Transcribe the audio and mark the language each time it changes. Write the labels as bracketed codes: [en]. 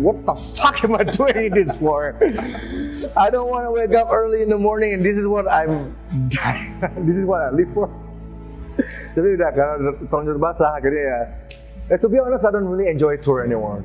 [en] What the fuck am I doing this for? I don't want to wake up early in the morning and this is what I live for. [id] Tapi udah karena terlanjur basah akhirnya ya. [en] To be honest, I don't really enjoy tour anymore.